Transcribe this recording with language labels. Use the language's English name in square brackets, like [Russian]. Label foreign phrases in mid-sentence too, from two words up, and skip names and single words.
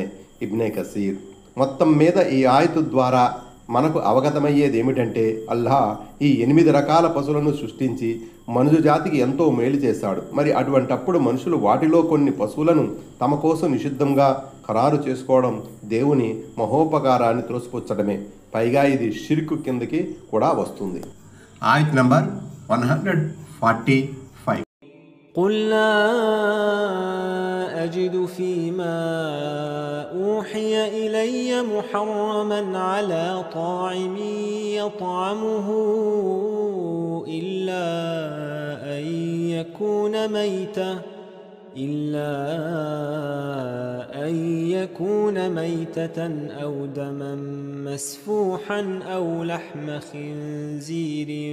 [Telugu] ఇబ్నే కసీర్ మొత్తం మీద ఈ ఆయతు ద్వారా మనకు అవగతమయ్యేది ఏమిటంటే అల్లాహ్ ఈ 8 రకాల పశువులను సృష్టించి మనుషు జాతికి ఎంతో మేలు చేశాడు. మరి అటువంటప్పుడు మనుషులు వాటిలో కొన్ని పశువులను తమ కోసం నిషిద్ధంగా ఖరారు చేసుకోవడం దేవుని మహోపకారాన్ని త్రోసిపుచ్చడమే. పైగా ఇది షిర్కు కిందకి కూడా వస్తుంది. ఆయత్ నంబర్ 145. [Arabic] قل لا أجد فيما أوحي إلي محرما على طاعم يطعمه إلا أن يكون ميتة أو دما مسفوحا أو لحم خنزير